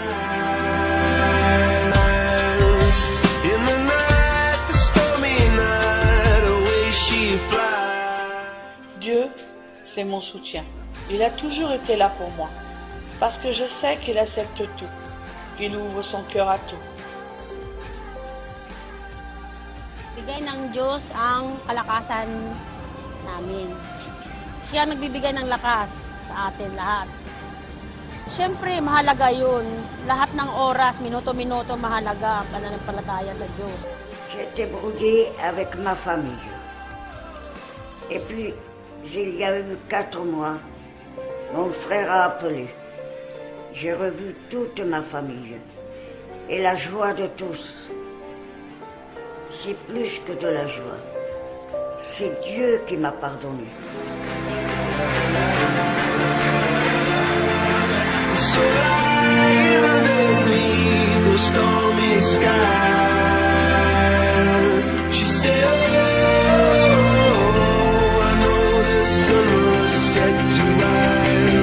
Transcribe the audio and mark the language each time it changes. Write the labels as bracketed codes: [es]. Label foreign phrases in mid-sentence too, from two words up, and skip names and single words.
[fr] Dieu, c'est mon soutien. Il a toujours été là pour moi, parce que je sais qu'il accepte tout. Il ouvre son cœur à tout. [tl] Bigay ng Diyos ang kalakasan namin. Siya nagbibigay ng lakas sa atin lahat. Siyempre, mahalaga yun. Lahat ng oras, minuto-minuto, mahalaga ang pananampalataya sa Diyos. [fr] J'étais brouillée avec ma famille. Et puis, il y a eu 4 mois, mon frère a appelé. J'ai revu toute ma famille. Et la joie de tous, c'est plus que de la joie. C'est Dieu qui m'a pardonné. [en] So lying underneath those stormy skies, she said, oh, I know the sun will set to rise.